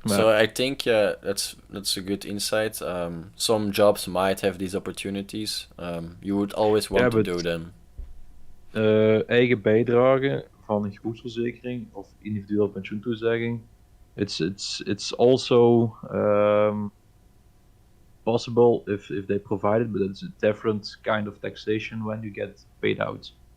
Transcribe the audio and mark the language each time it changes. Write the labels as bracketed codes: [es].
[en] So I think that's a good insight. Some jobs might have these opportunities. You would always want to do them. [nl] Eigen bijdrage van een groepsverzekering of individueel pensioentoezegging. [en] It's also possible if they provide it, but it's a different kind of taxation when you get paid out.